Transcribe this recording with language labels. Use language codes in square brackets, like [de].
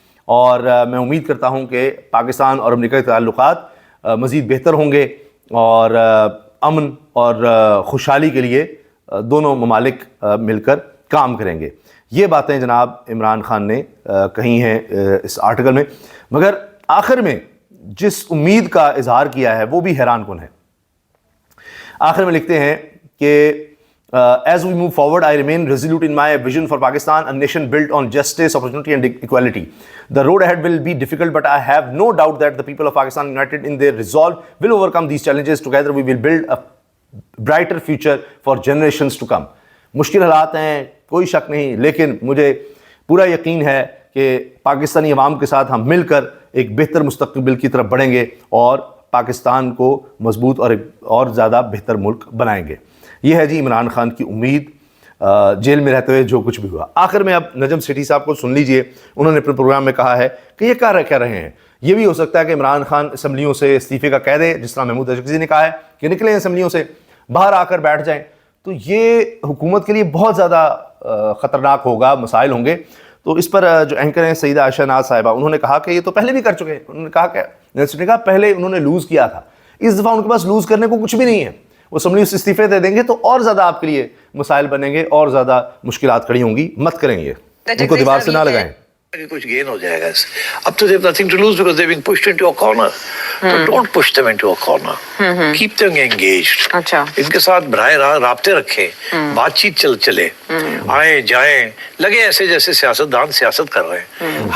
[ur] اور میں امید کرتا ہوں کہ پاکستان اور امریکہ کے تعلقات مزید بہتر ہوں گے اور امن اور خوشحالی کے لیے دونوں ممالک مل کر کام کریں گے. یہ باتیں جناب عمران خان نے کہی ہیں اس آرٹیکل میں. مگر آخر میں جس امید کا اظہار کیا ہے وہ بھی حیران کن ہے. آخر میں لکھتے ہیں کہ [en] as we move forward, I remain resolute in my vision for Pakistan, a nation built on justice, opportunity and equality. The road ahead will be difficult, but I have no doubt that the people of Pakistan, united in their resolve, will overcome these challenges. Together we will build a brighter future for generations to come. [ur] مشکل حالات ہیں, کوئی شک نہیں, لیکن مجھے پورا یقین ہے کہ پاکستانی عوام کے ساتھ ہم مل کر ایک بہتر مستقبل کی طرف بڑھیں گے اور پاکستان کو مضبوط اور زیادہ بہتر ملک بنائیں گے. یہ ہے جی عمران خان کی امید جیل میں رہتے ہوئے جو کچھ بھی ہوا. آخر میں اب نجم سیٹھی صاحب کو سن لیجئے, انہوں نے اپنے پروگرام میں کہا ہے کہ یہ کہہ رہے ہیں. یہ بھی ہو سکتا ہے کہ عمران خان اسمبلیوں سے استعفے کا کہہ دے, جس طرح محمود اشرفی نے کہا ہے کہ نکلیں اسمبلیوں سے, باہر آ کر بیٹھ جائیں. تو یہ حکومت کے لیے بہت زیادہ خطرناک ہوگا, مسائل ہوں گے. تو اس پر جو اینکر ہیں سیدہ عائشہ ناز صاحبہ, انہوں نے کہا کہ یہ تو پہلے بھی کر چکے ہیں. انہوں نے کہا پہلے انہوں نے لوز کیا تھا, اس دفعہ ان کے پاس لوز کرنے کو کچھ بھی نہیں ہے. وہ اسمبلی سے استعفے دے دیں گے تو اور زیادہ آپ کے لیے مسائل بنیں گے, اور زیادہ مشکلات کھڑی ہوں گی. مت کریں یہ, ان کو دیوار سے نہ لگائیں. کچھ گین ہو جائے گا اس سے. اب تو [en] they have nothing to lose because they've been pushed into a corner. So don't push them into a corner. Keep them engaged. [ur] ان کے ساتھ براہ راست رابطے رکھیں, بات چیت چلے, آئیں جائیں, لگے ایسے جیسے سیاستدان سیاست کر رہے ہیں.